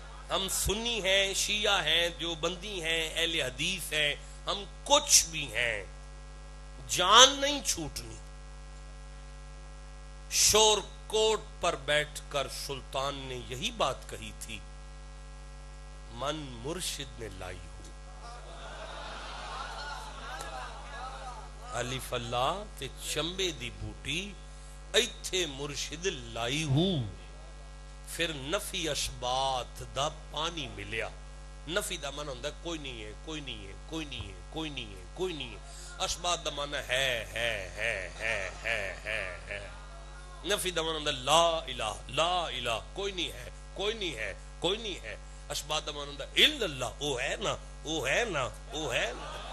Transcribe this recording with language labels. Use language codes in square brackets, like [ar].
[ur] ہم سنی ہیں، شیعہ ہیں، دیوبندی ہیں، اہل حدیث ہیں، ہم کچھ بھی ہیں، [pa] جان نہیں چھوٹنی. [ur] شور کوٹ پر بیٹھ کر سلطان نے یہی بات کہی تھی، [pa] من مرشد نے لائی ہو. الف اللہ تے چمبے دی بوٹی ایتھے مرشد لائی ہو. پھر نفی اشبات دا پانی ملیا. نفی دا معنی ہوندا کوئی نہیں ہے، کوئی نہیں ہے، کوئی نہیں ہے، کوئی نہیں ہے، کوئی نہیں ہے. اشبات دا معنی ہے. نفی دا معنی ہوندا لا الہ، لا الہ، کوئی نہیں ہے، کوئی نہیں ہے، کوئی نہیں ہے. اشبات دا معنی ہوندا الا اللہ، او ہے نا، او ہے نا، او ہے نا.